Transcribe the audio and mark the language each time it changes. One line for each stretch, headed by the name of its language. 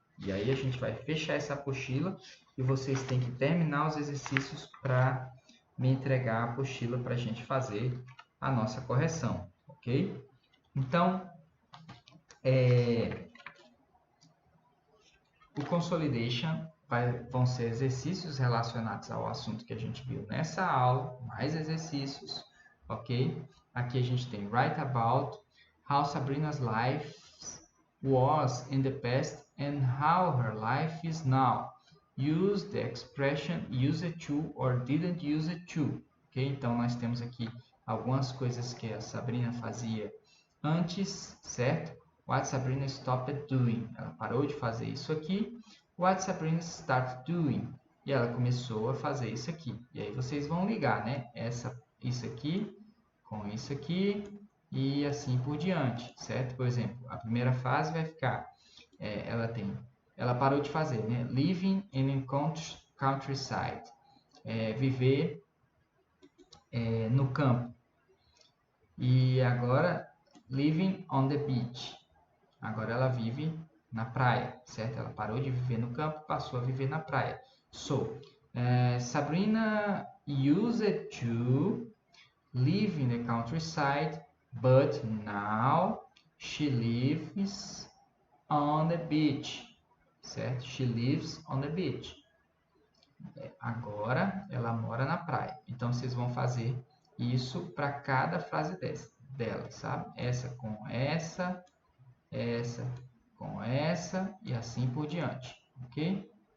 Portuguese: E aí a gente vai fechar essa apostila e vocês têm que terminar os exercícios para me entregar a apostila para a gente fazer a nossa correção, ok? Então, o consolidation vão ser exercícios relacionados ao assunto que a gente viu nessa aula, mais exercícios, ok? Aqui a gente tem
English: write about how Sabrina's life was in the past and how her life is now. Use the expression used to or didn't use it to. Okay?
Portuguese: Então, nós temos aqui algumas coisas que a Sabrina fazia antes, certo?
English: What Sabrina stopped doing.
Portuguese: Ela parou de fazer isso aqui.
English: What Sabrina started doing.
Portuguese: E ela começou a fazer isso aqui. E aí vocês vão ligar, né? Essa isso aqui com isso aqui e assim por diante, certo? Por exemplo, a primeira frase vai ficar, ela parou de fazer, né?
English: Living in a countryside,
Portuguese: viver no campo. E agora,
English: living on the beach,
Portuguese: agora ela vive na praia, certo? Ela parou de viver no campo, passou a viver na praia.
English: So, Sabrina used to live in the countryside, but now she lives on the beach, certo? She lives on the beach.
Portuguese: Agora ela mora na praia. Então vocês vão fazer isso para cada frase dela, sabe? Essa com essa, essa com essa e assim por diante, ok?